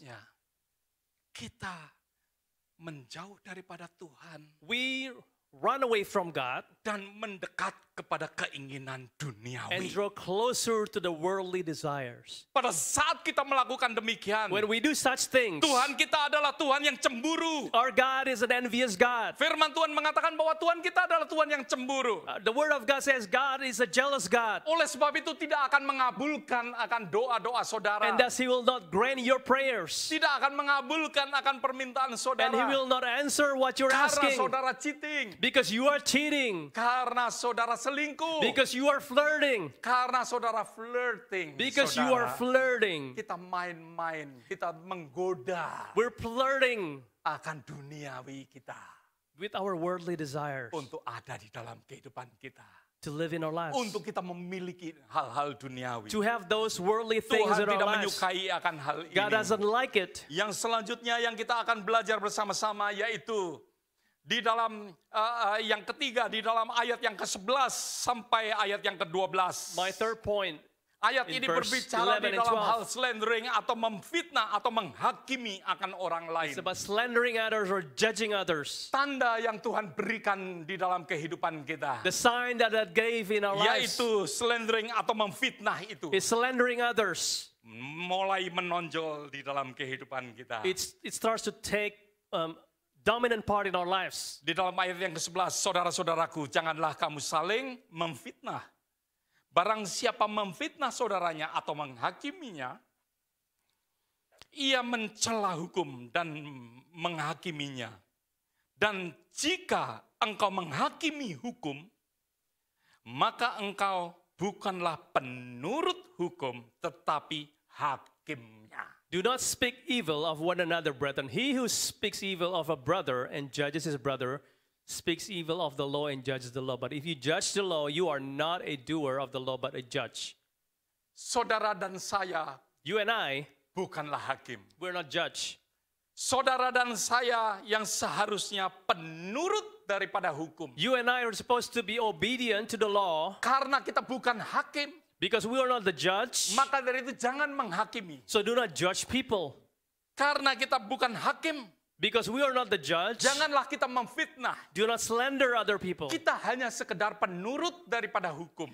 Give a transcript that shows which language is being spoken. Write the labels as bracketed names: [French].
[Indonesian] ya, kita menjauh daripada Tuhan. [English] we run away from God [Indonesian] dan mendekat kepada keinginan [English] and [Indonesian] duniawi. [English] draw closer to the worldly desires. [Indonesian] Pada saat kita melakukan demikian, [English] When we do such things, [Indonesian] Tuhan kita adalah Tuhan yang cemburu. [English] our God is an envious God. [Indonesian] Firman Tuhan mengatakan bahwa Tuhan kita adalah Tuhan yang cemburu. [English] The word of God says God is a jealous God, [Indonesian] Oleh sebab itu tidak akan mengabulkan akan doa-doa saudara. [English] and thus He will not grant your prayers, [Indonesian] Tidak akan mengabulkan akan permintaan [English] and He [Indonesian] saudara. [English] will not answer what you're [Indonesian] Karena [English] asking [Indonesian] saudara cheating. [English] because you are cheating, [Indonesian] Karena saudara selingkuh. [English] because you are flirting, [Indonesian] Karena saudara flirting. [English] because you are [Indonesian] saudara. [English] flirting. [Indonesian] Kita main-main, kita menggoda [English] We're flirting [Indonesian] akan duniawi kita [English] with our worldly desires [Indonesian] untuk ada di dalam kehidupan kita. [English] to live in our lives, [Indonesian] Untuk kita memiliki hal-hal duniawi. [English] to have those worldly things [Indonesian] Tuhan [English] in our [Indonesian] tidak [English] lives. [Indonesian] menyukai akan hal ini. [English] God doesn't like it. [Indonesian] Yang selanjutnya yang kita akan belajar bersama-sama yaitu di dalam yang ketiga, di dalam ayat yang ke-11 sampai ayat yang ke-12. [English] My third point, [Indonesian] Ayat [English] in verse [Indonesian] berbicara [English] 11 [Indonesian] di [English] and [Indonesian] dalam [English] 12. [Indonesian] hal slandering atau memfitnah atau menghakimi akan orang lain. [English] it's about slandering others or judging others. [Indonesian] Tanda yang Tuhan berikan di dalam kehidupan kita. [English] The sign that God gave in our lives [Indonesian] Yaitu slandering atau memfitnah itu. [English] is slandering others. [Indonesian] Mulai menonjol di dalam kehidupan kita. [English] It starts to take dominant part in our lives. [Indonesian] Di dalam ayat yang ke-11, saudara-saudaraku, janganlah kamu saling memfitnah. Barang siapa memfitnah saudaranya atau menghakiminya, ia mencela hukum dan menghakiminya. Dan jika engkau menghakimi hukum, maka engkau bukanlah penurut hukum, tetapi hakimnya. [English] Do not speak evil of one another, brethren. He who speaks evil of a brother and judges his brother speaks evil of the law and judges the law. But if you judge the law, you are not a doer of the law, but a judge. [Indonesian] Saudara dan saya [English] You and I, [Indonesian] bukanlah hakim. [English] we're not judge. [Indonesian] Saudara dan saya yang seharusnya penurut daripada hukum. [English] You and I are supposed to be obedient to the law [Indonesian] Karena kita bukan hakim, [English] because we are not the judge. [Indonesian] maka dari itu jangan menghakimi. [English] So do not judge people. [Indonesian] Karena kita bukan hakim, [English] Because we are not the judge, [Indonesian] janganlah kita memfitnah. [English] do not slander other people. [Indonesian] Kita hanya sekedar penurut daripada hukum